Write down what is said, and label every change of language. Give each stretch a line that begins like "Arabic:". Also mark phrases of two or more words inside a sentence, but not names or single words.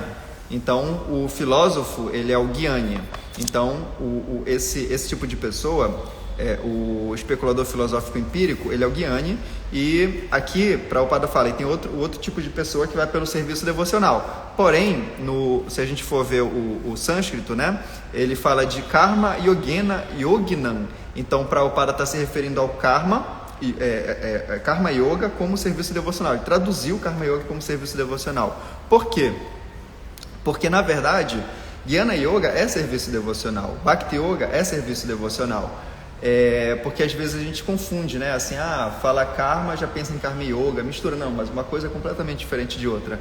Portuguese: Então, o filósofo, ele é o Gyani. Então, esse tipo de pessoa, o especulador filosófico empírico, ele é o Gyani, e aqui, Prabhupada fala, e tem outro tipo de pessoa que vai pelo serviço devocional. Porém, se a gente for ver o sânscrito, né, ele fala de
Sanskrit: karma yogena yoginam.
Portuguese: Então, Prabhupada está se referindo ao karma, karma yoga como serviço devocional. Ele traduziu karma yoga como serviço devocional. Por quê? Porque, na verdade, Jnana Yoga é serviço devocional, Bhakti Yoga é serviço devocional. Porque às vezes a gente confunde, né? Assim, fala karma, já pensa em karma yoga, mistura, não, mas uma coisa é completamente diferente de outra.